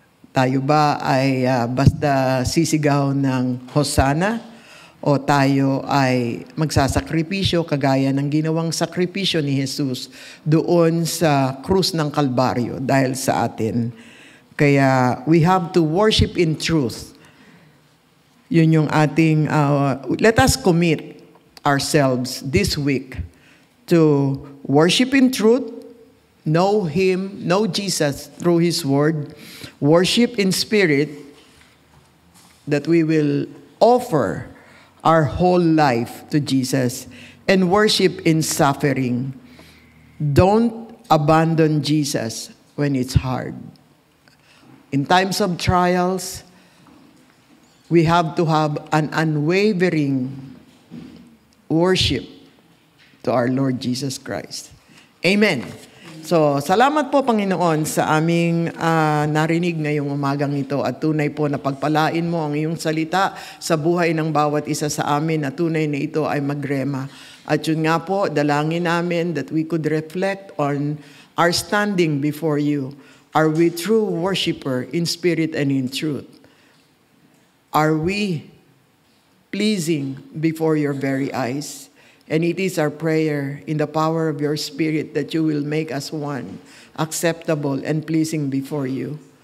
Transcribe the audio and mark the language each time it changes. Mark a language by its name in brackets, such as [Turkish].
[Filipino] Tayo ba ay basta sisigaw ng Hosanna? O tayo ay magsasakripisyo kagaya ng ginawang sakripisyo ni Jesus doon sa krus ng Kalbaryo dahil sa atin? [English] Kaya we have to worship in truth. [Filipino] Yun yung ating, [English] let us commit ourselves this week to worship in truth, know Him, know Jesus through His Word, worship in spirit, that we will offer our whole life to Jesus, and worship in suffering. Don't abandon Jesus when it's hard. In times of trials, we have to have an unwavering worship to our Lord Jesus Christ. Amen. [Filipino] So, salamat po Panginoon sa aming narinig ngayong umagang ito at tunay po na pagpalain mo ang iyong salita sa buhay ng bawat isa sa amin at tunay na ito ay magrema. At yun nga po, dalangin namin [English] that we could reflect on our standing before you. Are we true worshiper in spirit and in truth? Are we pleasing before your very eyes? And it is our prayer in the power of your Spirit that you will make us one, acceptable and pleasing before you.